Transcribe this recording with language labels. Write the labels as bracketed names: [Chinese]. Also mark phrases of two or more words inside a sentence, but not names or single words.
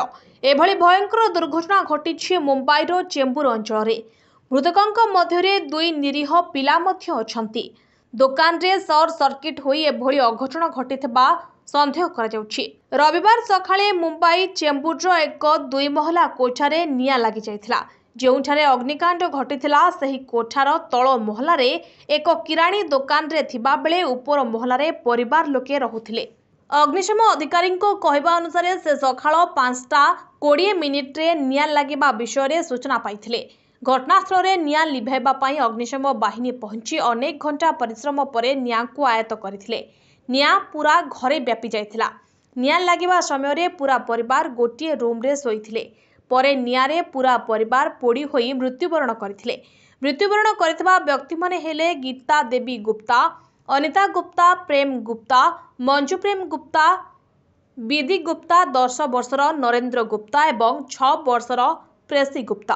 [Odia] ଏଭଳି ଭୟଙ୍କର ଦୁର୍ଘଟଣା ଘଟି ମୁମ୍ବାଇର ଚେମ୍ବୁର ଅଞ୍ଚଳ। ମୃତକଙ୍କ ମଧ୍ୟ 2 ନିରୀହ ପିଲା ମଧ୍ୟ ଅଛନ୍ତି। ଦୋକାନ ରେ [English] short circuit [Odia] ହୋଇ ଏଭଳି ଅଘଟଣ ଘଟିଥିବା ସନ୍ଦେହ କରାଯାଉଛି। ରବିବାର ସକାଳେ ମୁମ୍ବାଇ ଚେମ୍ବୁର ଏକ 2 ମହଲା କୋଠାରେ ନିଆଁ ଲାଗି ଯାଇଥିଲା। ଯେଉଁଠାରେ ଅଗ୍ନିକାଣ୍ଡ ଘଟିଥିଲା ସେହି କୋଠାର ତଳ ମହଲାରେ ଏକ କିରାଣୀ ଦୋକାନରେ ଥିବା ବେଳେ ଉପର ମହଲାରେ ପରିବାର ଲୋକେ ରହୁଥିଲେ। ଅଗ୍ନିଶମ ଅଧିକାରୀଙ୍କ କହିବା ଅନୁସାରେ ସେ ସକାଳ 5:20ରେ ନିଆଁ ଲାଗିବା ବିଷୟରେ ସୂଚନା ପାଇଥିଲେ। ଘଟଣାସ୍ଥଳରେ ନିଆଁ ଲିଭାଇବା ପାଇଁ ଅଗ୍ନିଶମ ବାହିନୀ ପହଞ୍ଚି ଅନେକ ଘଣ୍ଟା ପରିଶ୍ରମ ପରେ ନିଆଁକୁ ଆୟତ୍ତ କରିଥିଲେ। ନିଆଁ ପୁରା ଘରେ ବ୍ୟାପି ଯାଇଥିଲା। ନିଆଁ ଲାଗିବା ସମୟରେ ପୁରା ପରିବାର ଗୋଟିଏ ରୁମ୍ରେ ଶୋଇଥିଲେ। ପରେ ନିଆଁରେ ପୁରା ପରିବାର ପୋଡ଼ି ହୋଇ ମୃତ୍ୟୁବରଣ କରିଥିଲେ। ମୃତ୍ୟୁବରଣ କରିଥିବା ବ୍ୟକ୍ତି ମାନେ ହେଲେ ଗୀତା ଦେବୀ ଗୁପ୍ତା, ଅନିତା ଗୁପ୍ତା, ପ୍ରେମ ଗୁପ୍ତା, ମଞ୍ଜୁ ପ୍ରେମ ଗୁପ୍ତା, ବିଧି ଗୁପ୍ତା, 10 ବର୍ଷର ନରେନ୍ଦ୍ର ଗୁପ୍ତା ଏବଂ 6 ବର୍ଷର ପ୍ରେସି ଗୁପ୍ତା।